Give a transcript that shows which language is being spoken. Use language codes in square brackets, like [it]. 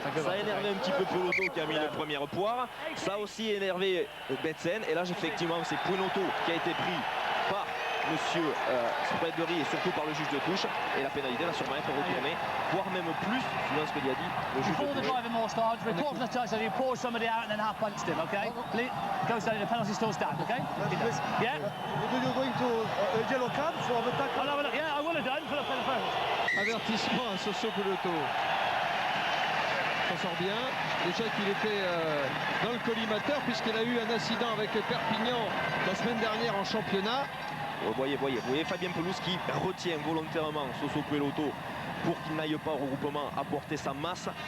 [fr] Ça a énervé un petit peu Peloto qui a mis une première poire. Ça a aussi énervé Betsen. Et là, effectivement, c'est Puenoto qui a été pris par Monsieur Spreadbury et surtout par le juge de touche. Et la pénalité va sûrement être retournée, voire même plus, suivant ce que lui a dit le juge de touche. [en] Report to the touch that he pulled somebody out and then half punched him, okay? Goes down, the penalty still stands, okay? Yeah? You're going to a yellow card for the tackle? Yeah, I would have done for the first. [fr] Avertissement à Soso Peloto. S'en sort bien. Déjà qu'il était dans le collimateur puisqu'il a eu un incident avec Perpignan la semaine dernière en championnat. Vous voyez Fabien Pelouse qui retient volontairement Soso Peloto pour qu'il n'aille pas au regroupement apporter sa masse.